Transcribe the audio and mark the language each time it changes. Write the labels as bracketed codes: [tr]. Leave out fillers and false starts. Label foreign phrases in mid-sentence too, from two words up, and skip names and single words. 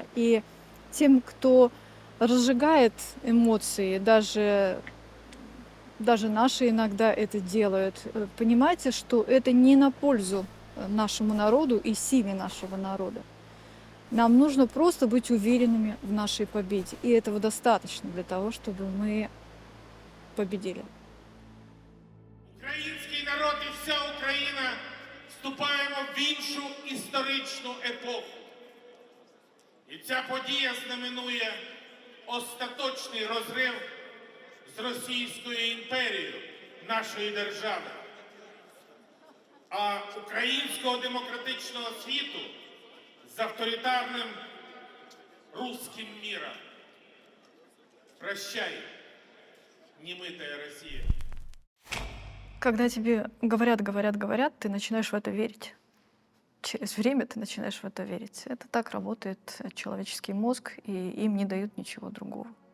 [ru] И тем, кто разжигает эмоции, даже наши иногда это делают, понимайте, что это не на пользу нашему народу и силе нашего народа. Нам нужно просто быть уверенными в нашей победе. И этого достаточно для того, чтобы мы победили. [uk] Український народ і вся Україна вступаємо в іншу історичну епоху. І ця подія знаменує остаточний розрив з Російською імперією нашої держави. А українського демократичного світу з [ru] авторитарным русским миром. Прощай, немытая Россия. Когда тебе говорят, ты начинаешь в это верить. Через время ты начинаешь в это верить. Это так работает человеческий мозг, и им не дают ничего другого.